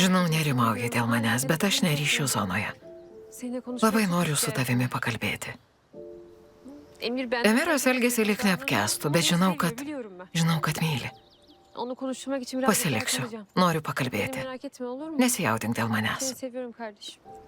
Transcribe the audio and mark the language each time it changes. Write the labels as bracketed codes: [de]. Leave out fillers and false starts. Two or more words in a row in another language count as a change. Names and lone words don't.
[lt] žinau, nerimauji dėl manęs, bet aš neryšiu zonoje. [tr] Seninle konuşmak [lt] Labai [tr] çok [lt] noriu su [tr] isterim. [lt] tavimi pakalbėti. [tr] Emir ben... [lt] Emiras elgesi lyg neapkestų, bet žinau, kad myli. [tr] Onu konuşturmak için biraz [lt] Pasiliksiu. [tr] kalacağım. [lt] Noriu [tr] Beni [lt] pakalbėti. [tr] merak etme olur mu? [lt] Nesijaudink dėl [tr] Seni [lt] manęs. [tr] seviyorum kardeşim.